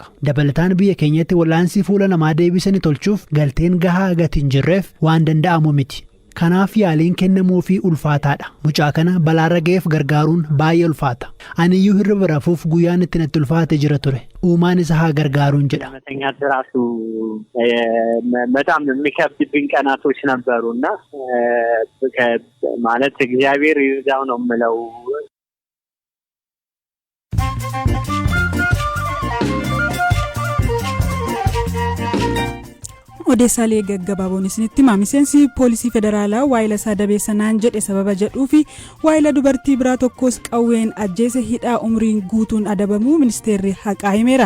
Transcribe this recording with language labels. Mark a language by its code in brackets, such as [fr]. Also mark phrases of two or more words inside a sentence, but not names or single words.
[om] Dabalataan biyya keenyatti wal'aansii fuula namaa deebisanii tolchuuf galteen gahaa gati hin jirreef waan danda'amu miti. Kanaaf yaaliin kennamuufii ulfaataadha. Mucaa kana balaarra ga'eef gargaaruun baay'ee ulfaata. Aniyyuu hirriba rafuuf guyyaan itti natti ulfaate jira ture. Uumaan isa haa gargaaruun jedha. [am] ራሱ በጣም የሚከብድብኝ ቀናቶች ነበሩና ማለት እግዚአብሔር ይርዳው ነው የምለው። [om] odeessaalee gaggabaaboon isinitti hima. Miseensi poolisii federaalaa waayila isaa dabeessanaan jedhe sababa jedhuu fi waayila dubartii biraa tokkos qawween ajjeese hidhaa umriin guutuun adabamuu ministeerri haqaa himeera.